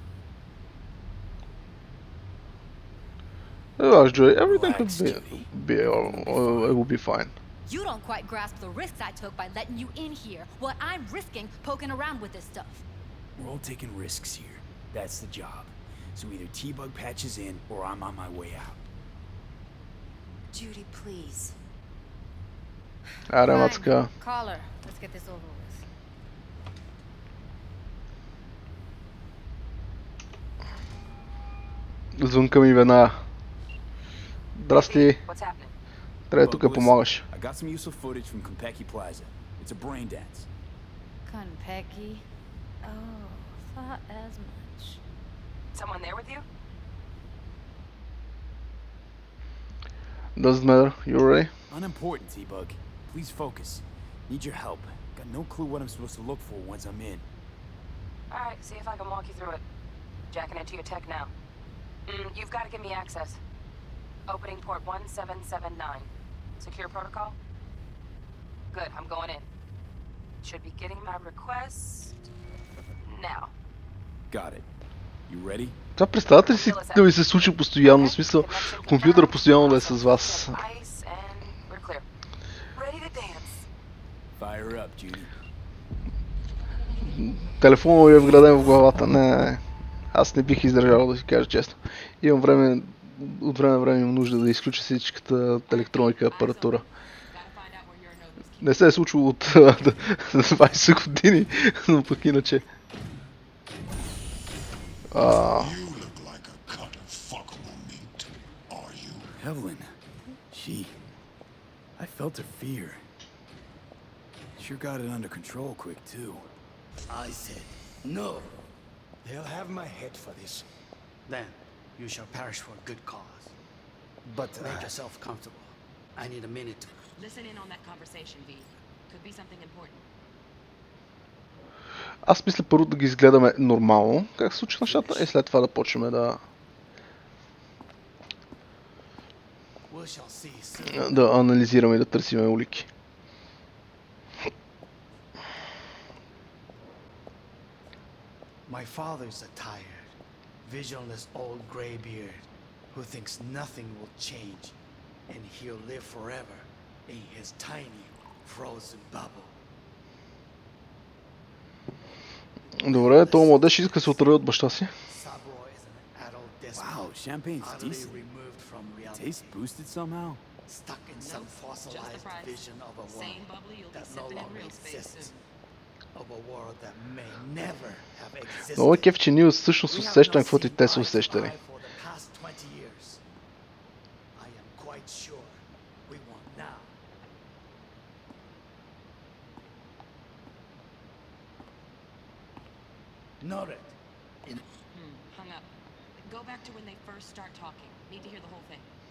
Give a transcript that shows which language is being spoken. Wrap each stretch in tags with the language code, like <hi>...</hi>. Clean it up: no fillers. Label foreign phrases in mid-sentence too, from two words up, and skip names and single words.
<en>Everything could it will be fine. You don't quite grasp the risks I took by letting you in here. What I'm risking poking around with this stuff. We're all taking risks here. That's the job. So either T-Bug patches in or I'm on my way out. Judy, please.</en> <bg>Аре, мацка.</bg> <en>Call her. Let's get this over with.</en> <bg>Звънка ми веднага. Здрасти.</bg> <en>What's happening?</en> <bg>Трябва тук да помагаш.</bg> <en>I got some useful footage from Konpeki Plaza. It's a brain dance. Konpeki? Oh, thought as much. Someone there with you? Doesn't matter. You ready? Unimportant, T-Bug. Please focus. Need your help. Got no clue what I'm supposed to look for once I'm in. Alright, see if I can walk you through it. Jacking into your tech now. You've got to give me access. Opening port 1779. Secure protocol? Good, I'm going in. Should be getting my request now. Got it. You ready?</en> <bg>Това представете ли си да ви се случи постоянно, в смисъл компютър постоянно да е с вас?</bg> <en>Fire up, Judy.</en> <bg>Телефонът ви е вграден в главата. Не. Аз не бих издържал, да си кажа честно. Имам време, от време на време имам нужда да изключа всичката електроника апаратура. Не се е случило от 20 години, но пък иначе.</bg> <en>Evelyn, I felt her fear. Sure got it under control quick too. I said no. They'll have my head for this. Then you shall perish for a good cause. But make yourself comfortable. I need a minute to... Listen in on that conversation, V. Could be something important.</en> <bg>Аз мисля първо да ги изгледаме нормално, как се случи нещата, и след това да почнем да анализираме и да търсиме улики.</bg> <en>My father's a tired, visionless old graybeard who thinks nothing will change and he'll live forever in his tiny frozen bubble.</en> <bg>Добре, този младеж иска да се отърви от баща си.</bg> <en>Wow, champagne's decent. Taste boosted somehow? Stuck in some fossilized vision of a world that no longer exists. Of a world that may never have existed.</en> <bg>Много е кеф, че ние всъщност усещаме каквото и те са усещали.</bg> <en>quite sure we want now. Noted. Hung up. Go back to when they first start talking. Need to hear the whole thing.</en>